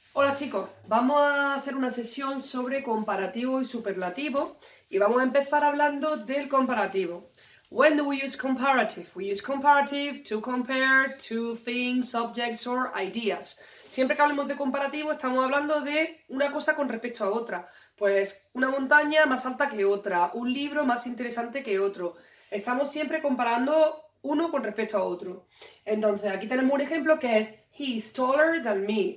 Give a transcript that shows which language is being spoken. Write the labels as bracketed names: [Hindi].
[Spanish] Hola chicos, vamos a hacer una sesión sobre comparativo y superlativo y vamos a empezar hablando del comparativo. [English] When do we use comparative? We use comparative to compare two things, objects or ideas. [Spanish] Siempre que hablemos de comparativo estamos hablando de una cosa con respecto a otra. Pues una montaña más alta que otra, un libro más interesante que otro. Estamos siempre comparando uno con respecto a otro. Entonces aquí tenemos un ejemplo que es [English] He is taller than me.